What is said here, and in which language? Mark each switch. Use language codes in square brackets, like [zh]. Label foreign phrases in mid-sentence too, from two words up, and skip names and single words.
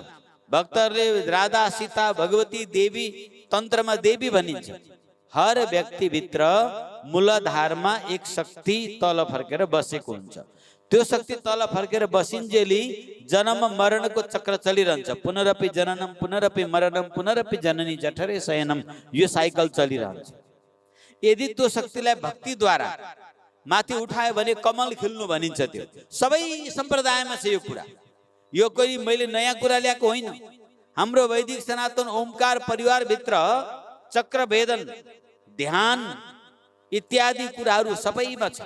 [ne] भक्तहरूले राधा, सीता, भगवती, देवी, तन्त्रमा देवी भनिन्छ। हर व्यक्ति भित्र मूलाधारमा एक शक्ति तल फर्केर बसेको हुन्छ। त्यो शक्ति तल फर्केर बसिन्जेली जन्म मरणको चक्र चलिरहन्छ। [sa] पुनरपि जननम पुनरपि मरणम पुनरपि जननी जठरे शयनम, [ne] यो साइकल चलिरहन्छ। यदि त्यो शक्तिलाई भक्तिद्वारा माथि उठायो भने कमल खिल्नु भनिन्छ। त्यो सबै सम्प्रदायमा छ यो कुरा। यो कोही मैले नयाँ कुरा ल्याएको होइन। हाम्रो वैदिक सनातन ओमकार परिवार भित्र चक्र भेदन, ध्यान इत्यादि कुराहरू सबैमा छ।